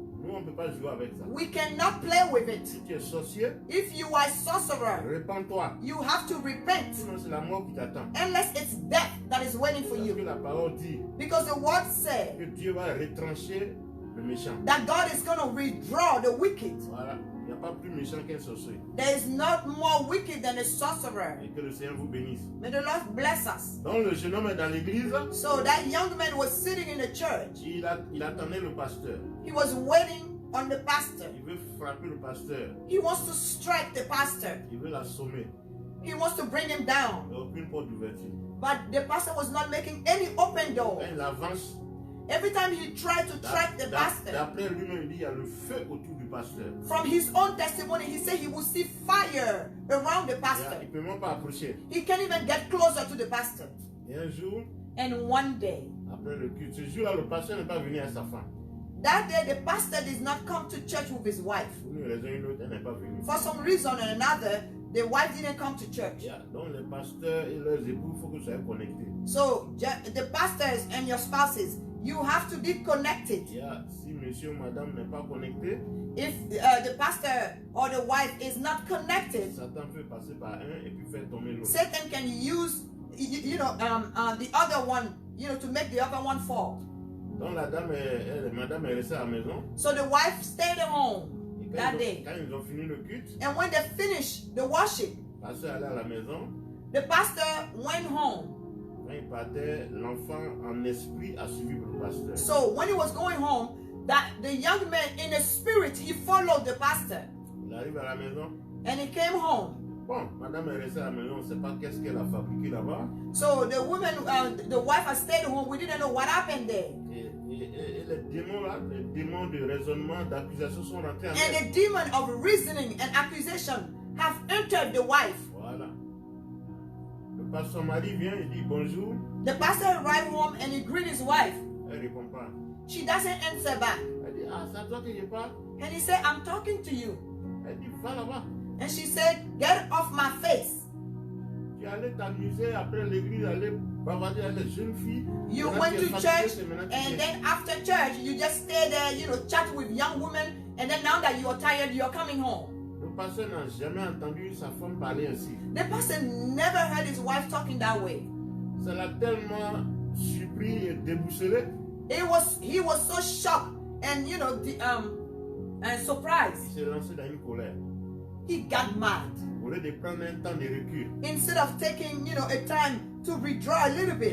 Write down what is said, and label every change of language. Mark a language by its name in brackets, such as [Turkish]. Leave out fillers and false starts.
[French] nous on ne peut pas jouer avec ça. [English] we cannot play with it. [French] Si tu es sorcier, [English] If you are a sorcerer, [French] répands-toi. [English] you have to repent, [French] Sinon c'est la mort qui t'attend. [English] unless it's death that is waiting for [French] Parce que [English] you. [French] la parole dit [English] Because the word said [French] que Dieu va retrancher le méchant. [English] that God is going to withdraw the wicked. [French] Voilà, il n'y a pas plus méchant qu'un sorcier. [English] There is not more wicked than a sorcerer. [French] Et que le Seigneur vous bénisse. [English] May the Lord bless us. [French] Donc le jeune homme est dans l'église, [English] So that young man was sitting in the church. [French] il attendait le pasteur. [English] He was waiting on the pastor. [French] Il veut frapper le pasteur. [English] He wants to strike the pastor. [French] Il veut l'assommer. [English] He wants to bring him down. [French] Il n'y a aucune porte d'ouverture. [English] But the pastor was not making any open door. [French] Quand il avance, [English] Every time he tried to track the pastor, [French] d'après lui-même, il dit il y a le feu autour du pasteur. [English] from his own testimony, he said he will see fire around the pastor. [French] Il ne peut même pas approcher. [English] He can't even get closer to the pastor. [French] Et un jour, [English] And one day, [French] après le culte, ce jour-là, le pasteur n'est pas venu à sa femme. [English] That day, the pastor did not come to church with his wife. [French] Pour une raison ou une autre, elle n'est pas venue. [English] For some reason or another, the wife didn't come to church. Yeah. [French] Donc les pasteurs et leurs époux, il faut que vous soyez connectés. [English] So the pastors and your spouses, you have to be connected. Yeah. [French] Si monsieur ou madame n'est pas connecté, [English] If the pastor or the wife is not connected, [French] Satan peut passer par un et puis faire tomber l'autre. [English] Satan can use the other one, to make the other one fall. [French] Donc la dame, madame est restée à la maison. [English] So the wife stayed at home [French] Et [English] that day. [French] quand ils ont fini le culte, [English] And when they finished the worship, [French] le pasteur allait à la maison. [English] the pastor went home. [French] Quand il partait, l'enfant en esprit a suivi le pasteur. [English] So when he was going home, that the young man in the spirit, he followed the pastor. [French] Il arrive à la maison. [English] And he came home. [French] Bon, madame est restée à la maison, on ne sait pas qu'est-ce qu'elle a fabriqué là-bas. [English] So the woman, the wife had stayed home. We didn't know what happened there. [French] Et les démons là, les démons de raisonnement, d'accusation sont rentrés en [English] And [French] elle. [English] the demon of reasoning and accusation have entered the wife. [French] Voilà. Le pasteur mari vient, il dit bonjour. [English] The pastor arrived home and he greeted his wife. [French] Elle ne répond pas. [English] She doesn't answer back. [French] Elle dit, ah, c'est à toi que je parle. [English] And he said, I'm talking to you. [French] Elle dit, va là-bas. [English] And she said, get off my face. [French] Tu allais t'amuser après l'église, aller bavarder avec les jeunes filles. [English] You [French] Maintenant, [English] went [French] tu es [English] to [French] fatigué, [English] church [French] c'est maintenant que tu [English] and [French] viens. [English] then after church, you just stay there, chat with young women. And then now that you're tired, you're coming home. [French] Le pasteur n'a jamais entendu sa femme parler ainsi. [English] The pastor never heard his wife talking that way. [French] Ça l'a tellement surpris et déboussolé. [English] He was so shocked and and surprised. [French] Il s'est lancé dans une colère. [English] He got mad. [French] Au lieu de prendre un temps de recul. [English] Instead of taking, a time to withdraw a little bit